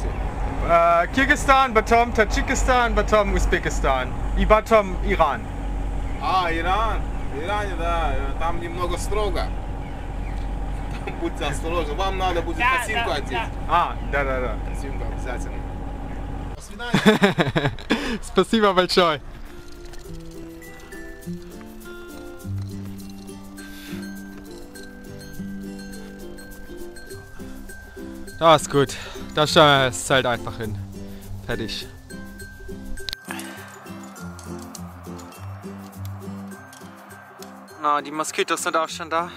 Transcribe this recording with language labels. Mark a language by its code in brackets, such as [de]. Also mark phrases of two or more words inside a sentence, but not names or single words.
[de] Kirgisistan, Batum, Tadschikistan, Batum, Узбекистан и Batum, Иран. [ru] А, Иран. В Иране, да, там немного строго. Там будьте осторожны. Вам надо будет косинку одеть. Да. Косинку обязательно. До свидания. Спасибо большое. [de] Das ist gut. Da stellen wir das Zelt einfach hin. Fertig. Na, die Moskitos sind auch schon da.